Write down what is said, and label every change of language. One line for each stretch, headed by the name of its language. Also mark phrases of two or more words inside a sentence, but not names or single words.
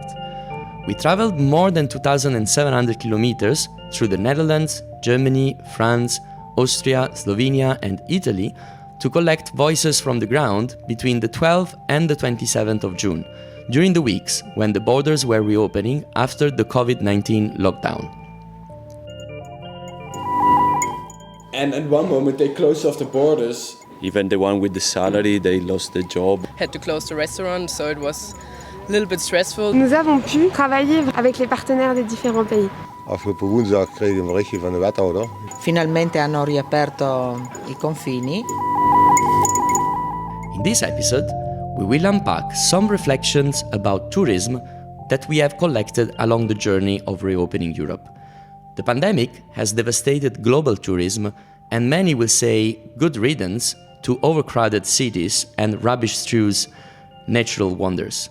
English: We traveled more than 2,700 kilometers through the Netherlands, Germany, France, Austria, Slovenia, and Italy to collect voices from the ground between the 12th and the 27th of June, during the weeks when the borders were reopening after the COVID-19 lockdown. And at one moment they closed off the borders. Even the one with the salary, they lost the job. Had to close the restaurant, so it was a little bit stressful.
French: Nous avons pu travailler avec les partenaires des différents pays.
Dutch: Afgelopen woensdag kregen we een berichtje van de wethouder.
Italian: Finalmente hanno riaperto I confini.
English: In this episode, we will unpack some reflections about tourism that we have collected along the journey of reopening Europe. The pandemic has devastated global tourism, and many will say good riddance to overcrowded cities and rubbish-strewn natural wonders.